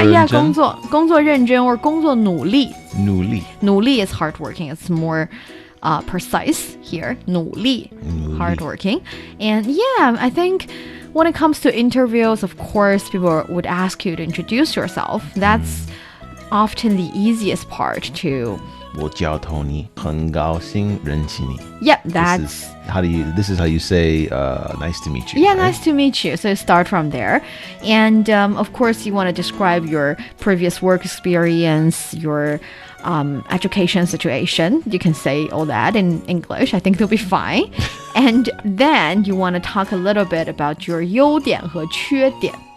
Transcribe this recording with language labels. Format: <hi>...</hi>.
<en>Yeah, 工作認真 or 工作努力努力 is hardworking. It's more precise here. 努力 hardworking. And yeah, I think when it comes to interviews, of course, people would ask you to introduce yourself. That's often the easiest part to.</en> <zh>我叫 Tony, 很高兴认识你.</zh> <en>Yep, This is how you say nice to meet you. Yeah, right? nice to meet you. So start from there. And of course, you want to describe your previous work experience, your education situation. You can say all that in English. I think it'll be fine. And then you want to talk a little bit about your</en> <zh>优点和缺点.</zh>